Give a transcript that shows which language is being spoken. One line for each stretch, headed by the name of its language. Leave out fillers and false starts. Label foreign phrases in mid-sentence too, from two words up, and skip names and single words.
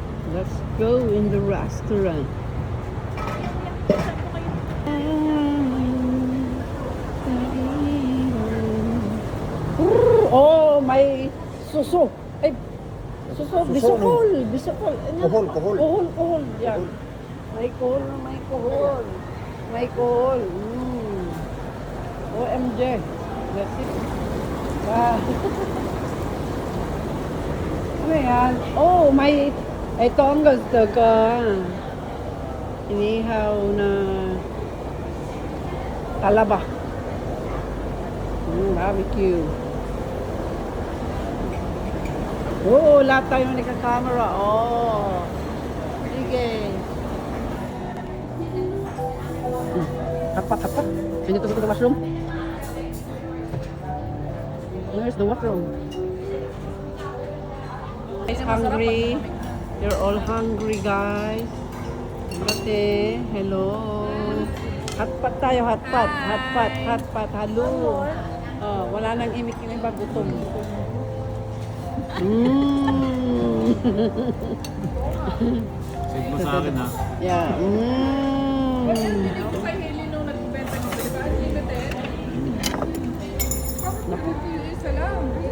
English: Let's go in the restaurant.
Filipino: Oh, may suso. Ay, suso. Bisukol. Bisukol. Kohol, kohol. Kohol, kohol. Yan. May kohol na may kohol. May kohol. OMG.
English: That's it.
Filipino: Ah. Ano yan? Oh, may... Ito ang gusto ko. Inihaw na... talaba. Barbecue. Oo, lahat tayo nagka-camera. Oh. Sige. Tapat, tapat.
English: Sino to the washroom? Where's the washroom? Guys, hungry. You're all hungry, guys.
Filipino: Ate, hello. Hotpot tayo, hotpot. Hotpot, hotpot. Hello. Oh, wala nang imik-imik ba gutom. Save mo sa akin ha. Yeah. Ako kay Haley nung nagbenta ng diba? Unlimited. Bakit yung isa lang?